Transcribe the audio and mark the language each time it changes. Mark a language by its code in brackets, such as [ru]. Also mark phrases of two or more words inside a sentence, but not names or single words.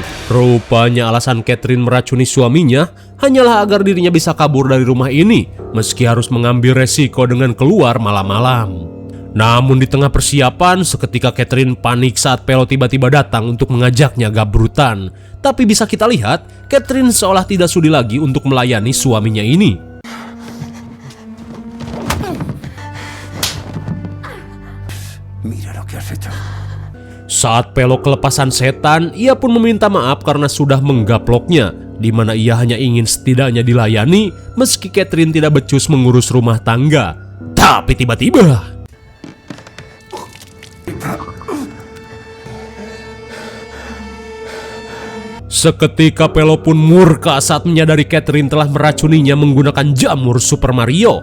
[id] Rupanya alasan Catherine meracuni suaminya hanyalah agar dirinya bisa kabur dari rumah ini, meski harus mengambil resiko dengan keluar malam-malam. Namun di tengah persiapan, seketika Catherine panik saat Pelo tiba-tiba datang untuk mengajaknya gabrutan. Tapi bisa kita lihat, Catherine seolah tidak sudi lagi untuk melayani suaminya ini. [es] Mira lo que has hecho. [id] Saat Pelo kelepasan setan, ia pun meminta maaf karena sudah menggaploknya, di mana ia hanya ingin setidaknya dilayani meski Catherine tidak becus mengurus rumah tangga. Tapi tiba-tiba seketika Pelo pun murka saat menyadari Catherine telah meracuninya menggunakan jamur Super Mario.